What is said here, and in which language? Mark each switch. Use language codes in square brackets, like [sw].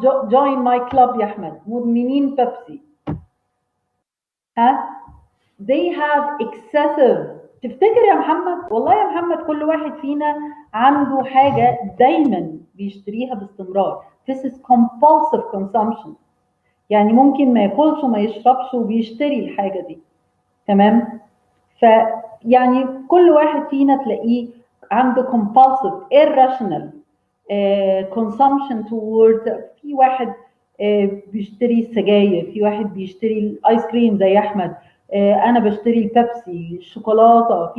[en] join my club يا أحمد. [ar] مدمنين بيبسي. [en] ها؟ they have excessive. [ar] تفتكر يا محمد؟ والله يا محمد كل واحد فينا عنده حاجة دايما بيشتريها باستمرار. [en] This is compulsive consumption. [ar] يعني ممكن ما ياكلش وما يشربش وبيشتري الحاجة دي. تمام؟ فيعني كل واحد فينا تلاقيه عنده [en] compulsive irrational consumption towards. [ar] في واحد بيشتري السجاير، في واحد بيشتري الايس كريم زي احمد، انا بشتري البيبسي، الشوكولاته.